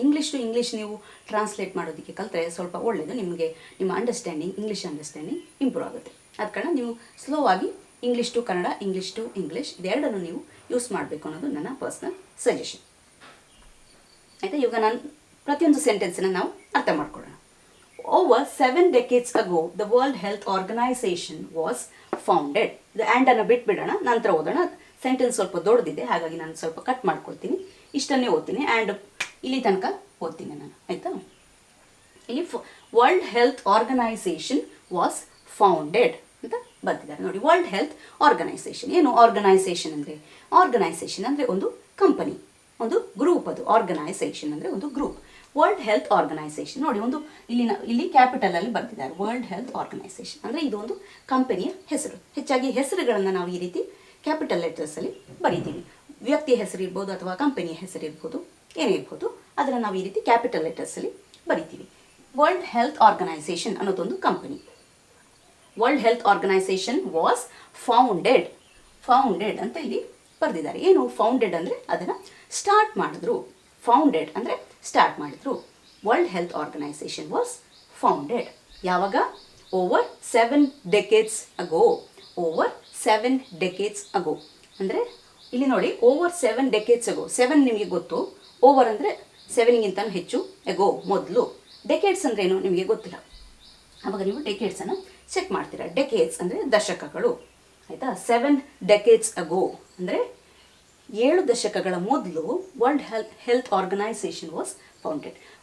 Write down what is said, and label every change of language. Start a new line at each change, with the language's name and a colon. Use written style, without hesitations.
Kannada: English to English ನೀವು translate ಮಾಡೋದಕ್ಕೆ ಕಲಿತ್ರೆ ಸ್ವಲ್ಪ ಒಳ್ಳೆಯದು. ನಿಮಗೆ ನಿಮ್ಮ ಅಂಡರ್ಸ್ಟ್ಯಾಂಡಿಂಗ್, ಇಂಗ್ಲೀಷ್ ಅಂಡರ್ಸ್ಟ್ಯಾಂಡಿಂಗ್ ಇಂಪ್ರೂವ್ ಆಗುತ್ತೆ. ಆದ ಕಾರಣ ನೀವು ಸ್ಲೋ ಆಗಿ English to Kannada, English to English ಇದೆರಡನ್ನು ನೀವು ಯೂಸ್ ಮಾಡಬೇಕು ಅನ್ನೋದು ನನ್ನ ಪರ್ಸ್ನಲ್ ಸಜೆಷನ್. ಆಯಿತಾ? ಇವಾಗ ನಾನು ಪ್ರತಿಯೊಂದು ಸೆಂಟೆನ್ಸನ್ನು ನಾವು ಅರ್ಥ ಮಾಡ್ಕೊಳ್ಳೋಣ.
English: Over 7 decades ago the World Health Organization was founded.
Kannada: ಇದು ಆ್ಯಂಡನ್ನು ಬಿಟ್ಬಿಡೋಣ, ನಂತರ ಓದೋಣ. ಸೆಂಟೆನ್ಸ್ ಸ್ವಲ್ಪ ದೊಡ್ಡದಿದೆ, ಹಾಗಾಗಿ ನಾನು ಸ್ವಲ್ಪ ಕಟ್ ಮಾಡ್ಕೊಳ್ತೀನಿ. ಇಷ್ಟನ್ನೇ ಓದ್ತೀನಿ, ಆ್ಯಂಡ್ ಇಲ್ಲಿ ತನಕ ಓದ್ತೀನಿ ನಾನು. ಆಯಿತಾ? ಇಲ್ಲಿ
English: world health organization was founded
Kannada: ಅಂತ ಬರ್ತಿದ್ದಾರೆ ನೋಡಿ. ವರ್ಲ್ಡ್ ಹೆಲ್ತ್ ಆರ್ಗನೈಸೇಷನ್ ಏನು? ಆರ್ಗನೈಸೇಷನ್ ಅಂದರೆ ಒಂದು ಕಂಪನಿ, ಒಂದು ಗ್ರೂಪ್. ಅದು ಆರ್ಗನೈಸೇಷನ್ ಅಂದರೆ ಒಂದು ಗ್ರೂಪ್. ವರ್ಲ್ಡ್ ಹೆಲ್ತ್ ಆರ್ಗನೈಸೇಷನ್ ನೋಡಿ, ಇಲ್ಲಿ ಕ್ಯಾಪಿಟಲಲ್ಲಿ ಬರ್ತಿದ್ದಾರೆ ವರ್ಲ್ಡ್ ಹೆಲ್ತ್ ಆರ್ಗನೈಸೇಷನ್. ಅಂದರೆ ಇದು ಒಂದು ಕಂಪನಿಯ ಹೆಸರು. ಹೆಚ್ಚಾಗಿ ಹೆಸರುಗಳನ್ನು ನಾವು ಈ ರೀತಿ ಕ್ಯಾಪಿಟಲ್ ಲೆಟರ್ಸಲ್ಲಿ ಬರೀತೀವಿ. ವ್ಯಕ್ತಿಯ ಹೆಸರು ಇರ್ಬೋದು ಅಥವಾ ಕಂಪನಿಯ ಹೆಸರು ಇರ್ಬೋದು, ಏನೇ ಇರ್ಬೋದು, ಅದನ್ನು ನಾವು ಈ ರೀತಿ ಕ್ಯಾಪಿಟಲ್ ಲೆಟರ್ಸಲ್ಲಿ ಬರಿತೀವಿ. ವರ್ಲ್ಡ್ ಹೆಲ್ತ್ ಆರ್ಗನೈಸೇಷನ್ ಅನ್ನೋದೊಂದು company.
English: world health organization was founded
Kannada: ಅಂತ ಇಲ್ಲಿ ಬರೆದಿದ್ದಾರೆ. ಏನು ಫೌಂಡೆಡ್ ಅಂದರೆ ಅದನ್ನು ಸ್ಟಾರ್ಟ್ ಮಾಡಿದ್ರು. ಫೌಂಡೆಡ್ ಅಂದರೆ ಸ್ಟಾರ್ಟ್ ಮಾಡಿದ್ರು.
English: world health organization was founded
Kannada: ಯಾವಾಗ?
English: Over 7 decades ago. Over 7 decades ago
Kannada: ಅಂದರೆ ಇಲ್ಲಿ ನೋಡಿ,
English: Over 7 decades ago.
Kannada: 7 ನಿಮಗೆ ಗೊತ್ತು, ಓವರ್ ಅಂದರೆ 7ಗಿಂತ ಹೆಚ್ಚು, ಎಗೋ ಮೊದಲು. ಡೆಕೇಡ್ಸ್ ಅಂದರೆ ಏನು ನಿಮಗೆ ಗೊತ್ತಿಲ್ಲ, ಆವಾಗ ನೀವು ಡೆಕೇಡ್ಸನ್ನು ಚೆಕ್ ಮಾಡ್ತೀರಾ. ಡೆಕೇಡ್ಸ್ ಅಂದರೆ ದಶಕಗಳು, ಆಯಿತಾ?
English: 7 decades ago
Kannada: ಅಂದರೆ 7 ದಶಕಗಳ ಮೊದಲು
English: World health organization was founded.